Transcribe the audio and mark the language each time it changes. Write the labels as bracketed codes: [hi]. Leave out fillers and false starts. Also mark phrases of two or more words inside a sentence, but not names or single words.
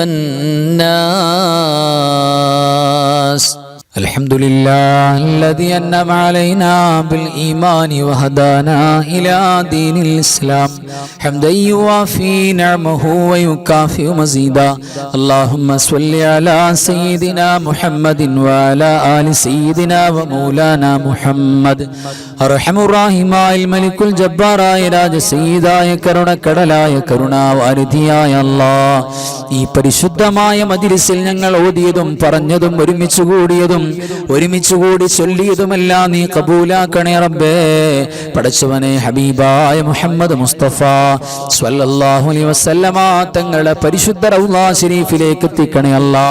[ar] والناس الحمد لله الذي أنعم علينا بالإيمان وهدانا إلى دين الإسلام حمدا يوافي نعمه ويكافئ مزيدا اللهم صل على سيدنا محمد وعلى آل سيدنا ومولانا محمد أرحم الراحمين الملك الجبار راج [ml] സയ്യിദായ കരുണക്കടലായ കരുണാവാരിധിയായ അല്ലാഹ് ഈ പരിശുദ്ധമായ മജ്‌ലിസിൽ ഞങ്ങൾ ഓതിയതും പറഞ്ഞതും ഒരുമിച്ച് കൂടി ചൊല്ലിയതുമെല്ലാം നീ കബൂലാക്കണേ റബ്ബേ. പടച്ചവനെ ഹബീബായ മുഹമ്മദ് മുസ്തഫ [ar] صلى الله عليه وسلم [ml] തങ്ങളെ പരിശുദ്ധ റൗള ശരീഫിലേക്ക് എത്തിക്കണേ അല്ലാഹ്.